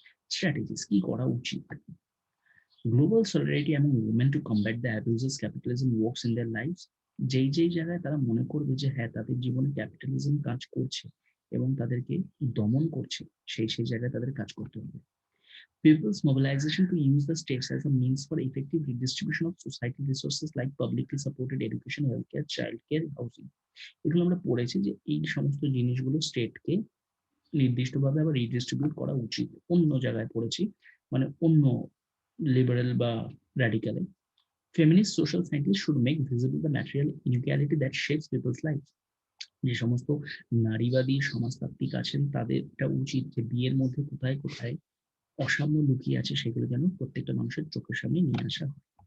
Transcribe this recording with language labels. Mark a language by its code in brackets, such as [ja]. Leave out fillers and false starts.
[bn] Strategies কি করা উচিত? গ্লোবাল সলিডারিটি এবং [en] women to combat the abuses capitalism works in their lifes, [bn] যেই যেই জায়গায় তারা মনে করবে যে হ্যাঁ তাদের জীবনে ক্যাপিটালিজম কাজ করছে এবং তাদেরকে দমন করছে, সেই সেই জায়গায় তাদের কাজ করতে হবে। [en] People's mobilization to use the states as a means for effective redistribution of societal resources like publicly supported education, healthcare, childcare, housing, [bn] এগুলো আমরা পড়েছি যে এই সমস্ত জিনিসগুলো স্টেটকে নির্দিষ্টভাবে আবার রিডিস্ট্রিবিউট করা উচিত। অন্য জায়গায় পড়েছি, মানে অন্য লিবারেল বা র্যাডিক্যালে। [en] feminist social scientist should make visible the material inequality that shapes people's life, [bn] যে সমস্ত নারীবাদী সমাজতাত্ত্বিক আছেন তাদের এটা উচিত যে বিয়ের মধ্যে কোথায় কোথায় অসাম্য লুকিয়ে আছে সেগুলো যেন প্রত্যেকটা মানুষের চোখের সামনে নিয়ে আসা হয়।